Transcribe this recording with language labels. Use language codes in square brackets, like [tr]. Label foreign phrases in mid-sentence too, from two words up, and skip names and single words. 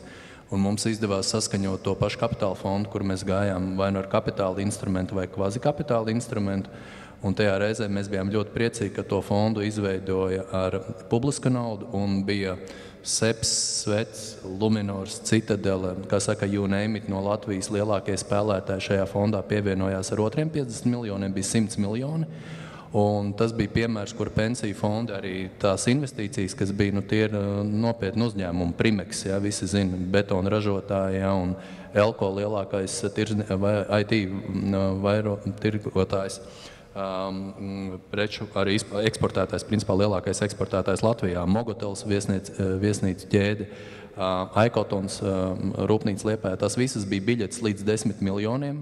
[lv] Un mums izdevās saskaņot to pašu kapitāla fondu, kur mēs gājām vai no ar kapitāla instrumentu vai kvazi kapitāla instrumentu. Un tajā reizē mēs bijām ļoti priecīgi, ka to fondu izveidoja ar publiska naudu un bija SEPS, Svets, Luminors, Citadele, kā saka, [en] you name it, [lv] no Latvijas lielākie spēlētāji šajā fondā pievienojās ar otriem 50 miljoniem, bija 100 miljoni. Un tas bija piemērs, kur pensiju fondi arī tās investīcijas, kas bija, tie ir nopietni uzņēmumi, Primex, visi zina, betona ražotāji, un Elko lielākais IT tirgotājs, preču arī eksportētājs, principā lielākais eksportētājs Latvijā, Mogotels viesnīcu ķēde, Aikotons rūpnīca Liepājā, tās visas bija biļetes līdz 10 miljoniem.